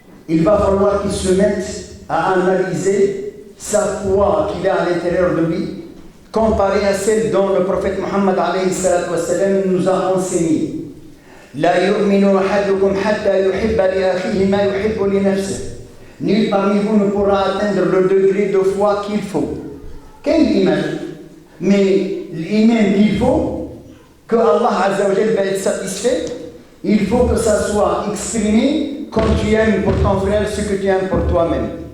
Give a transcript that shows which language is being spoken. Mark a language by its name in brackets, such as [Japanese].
[French] Il va falloir qu'il se mette à analyser sa foi qu'il a à l'intérieur de lui, comparée à celle dont le prophète Mohammed alayhi salatu wassalam nous a enseigné. [Arabic] لا يؤمن أحدكم حتى يحب لأخيه ما يحب لنفسه. [French] Nul parmi vous ne pourra atteindre le degré de foi qu'il faut. Quel iman? Mais l'iman qu'il faut, que Allah Azza wa Jal va être satisfait, il faut que ça soit exprimé comme tu aimes pour ton frère ce que tu aimes pour toi-même.